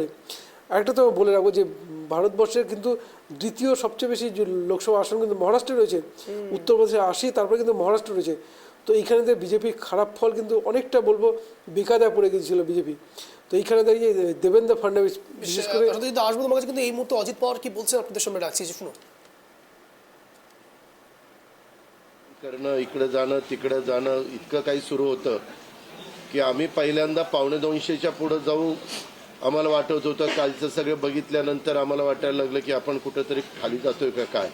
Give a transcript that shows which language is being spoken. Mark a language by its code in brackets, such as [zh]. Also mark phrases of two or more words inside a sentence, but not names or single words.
[bn] আরেকটা তো বলে রাখবো যে ভারতবর্ষের কিন্তু দ্বিতীয় সবচেয়ে বেশি লোকসভা আসন কিন্তু মহারাষ্ট্রে রয়েছে, উত্তরপ্রদেশে 80, তারপরে কিন্তু মহারাষ্ট্র রয়েছে। তো এইখানে বিজেপির খারাপ ফল কিন্তু অনেকটা বলবো বেকায়দায় পড়ে গিয়েছিল বিজেপি। তো এইখানে দাঁড়িয়ে দেবেন্দ্র ফাডনাবিস বিশেষ করে আসবো তোমার কাছে, কিন্তু এই মুহূর্তে অজিত পাওয়ার কি বলছেন আপনাদের সামনে রাখছি, যে শুনুন। [mr] करणं, इकडे जाणं तिकडे जाणं इतकं काही सुरू होतं की आम्ही पहिल्यांदा 250च्या पुढे जाऊ आम्हाला वाटत होतं, कालचं सगळं बघितल्यानंतर आम्हाला वाटायला लागलं की आपण कुठेतरी खाली जातोय का काय.